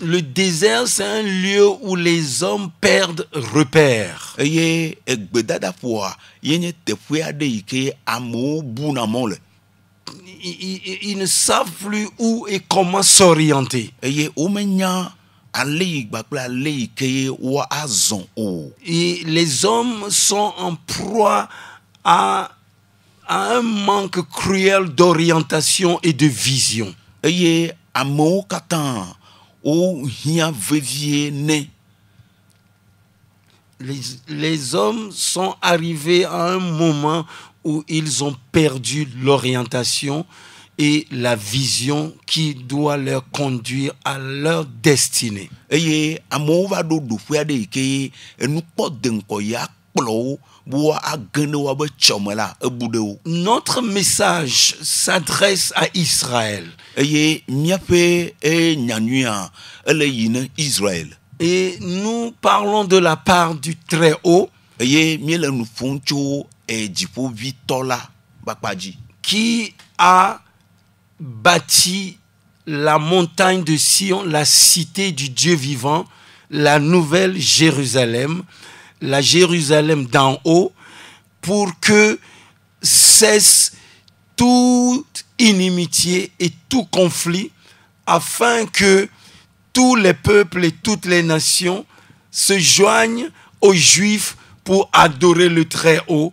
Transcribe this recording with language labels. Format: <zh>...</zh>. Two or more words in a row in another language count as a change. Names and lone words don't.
<fr>Le désert, c'est un lieu où les hommes perdent repère.</fr> <ee>Eye gbedadaƒoa yenye teƒe aɖe yi ke amewo buna mɔ le.</ee> <fr>Ils ne savent plus où et comment s'orienter.</fr> <ee>Eye womenya ale yi kpakple ale yi ke woazɔ o.</ee> <fr>Et les hommes sont en proie à un manque cruel d'orientation et de vision.</fr> <ee>Eye amewo katã wohiã vevie ne.</ee> <fr>Les hommes sont arrivés à un moment où ils ont perdu l'orientation et la vision qui doit leur conduire à leur destinée.</fr> <ee>Eye amewo va ɖo ɖoƒe aɖe yi ke enukpɔdeŋkɔ ya kplɔ wo be woage ne woabe tsɔme la ebu ɖe wo.</ee> <fr>Notre message s'adresse à Israël.</fr> <ee>Eye míaƒe nyanuia ele yi ne Israël.</ee> <fr>Et nous parlons de la part du Très-Haut</fr> <ee>Eye míele nu ƒom tso dziƒovitɔ la kpakpa dzi.</ee> <fr>qui a bâti la montagne de Sion, la cité du Dieu vivant, la nouvelle Jérusalem, la Jérusalem d'en haut, pour que cesse toute inimitié et tout conflit, afin que tous les peuples et toutes les nations se joignent aux Juifs pour adorer le Très-Haut.</fr>